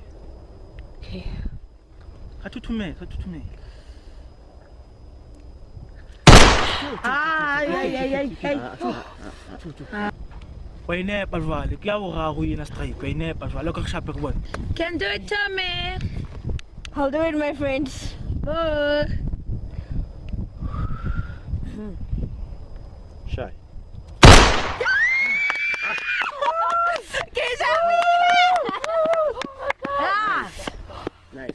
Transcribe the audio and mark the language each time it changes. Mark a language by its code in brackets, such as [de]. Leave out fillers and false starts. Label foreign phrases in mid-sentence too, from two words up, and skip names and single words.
[en] Okay. [st] Ka thuthume. Wa inepa jwale ke ya boraro ena striker wa inepa jwale ka re shape re bone. [en] Can do it, Tommy. I'll do it, my friends. Bye. Shy. Nice.